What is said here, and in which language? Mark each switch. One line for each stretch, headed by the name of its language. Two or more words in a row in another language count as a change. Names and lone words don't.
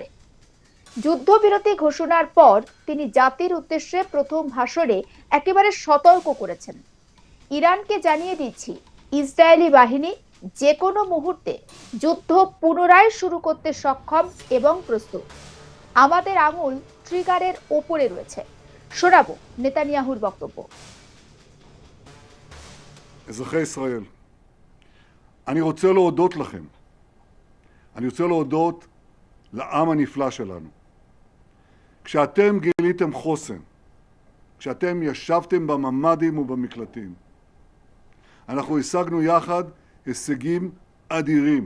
Bangla: যুদ্ধবিরতি ঘোষণার পর তিনি জাতির উদ্দেশ্যে প্রথম ভাষণে একেবারে সতর্ক করেছেন, ইরানকে জানিয়ে দিচ্ছি ইসরায়েলি বাহিনী যে কোনো মুহূর্তে যুদ্ধ পুনরায় শুরু করতে সক্ষম এবং প্রস্তুত। আমাদের আঙুল ট্রিগারের ওপরে রয়েছে। শোনাবো নেতানিয়াহুর বক্তব্য।
Hebrew: אזרחי ישראל, אני רוצה להודות לכם. אני רוצה להודות לעם הנפלא שלנו. כשאתם גיליתם חוסן, כשאתם ישבתם בממ"דים ובמקלטים, אנחנו השגנו יחד הישגים אדירים.